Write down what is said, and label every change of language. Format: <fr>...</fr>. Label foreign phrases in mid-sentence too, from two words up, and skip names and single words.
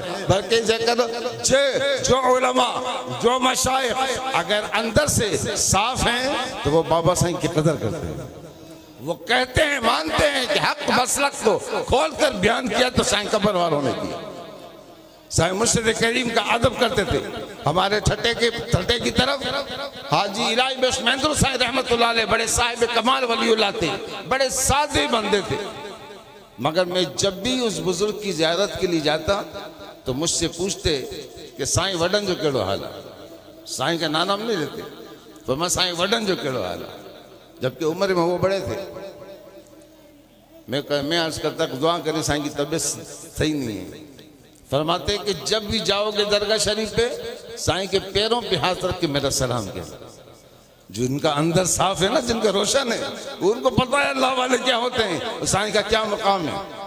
<ur>بلکہ جو علما، جو مشائخ اگر اندر سے صاف ہیں تو وہ بابا سائیں کی قدر کرتے ہیں. وہ کہتے ہیں، مانتے ہیں کہ حق مسلک کو کھول کر بیان کیا تو سائیں قبر والوں نے کیا. سائیں مرشد کریم کا ادب کرتے تھے. ہمارے ٹھٹھے کی طرف حاجی الٰہی بخش مہندر سائیں</ur> <ar>رحمة الله عليه</ar> <ur>بڑے صاحب کمال ولی اللہ تھے، بڑے سادے بندے تھے. مگر میں جب بھی اس بزرگ کی زیارت کے لیے جاتا تو مجھ سے پوچھتے کہ</ur> <sd>साईं वडन जो केड़ो हाल है।</sd> <ur>سائیں کا نام نہیں لیتے، تو میں</ur> <sd>साईं वडन जो केड़ो हाल है,</sd> <ur>جبکہ عمر میں وہ بڑے تھے. میں عرض کرتا دعا کریں سائیں کی طبیعت صحیح نہیں ہے. فرماتے کہ جب بھی جاؤ گے درگاہ شریف پے سائیں کے پیروں پے ہاتھ رکھ کے میرا سلام کہنا. جو ان کا اندر صاف ہے نا، جن کا روشن ہے، ان کو پتا ہے اللہ والے کیا ہوتے ہیں، سائیں کا کیا مقام ہے.</ur>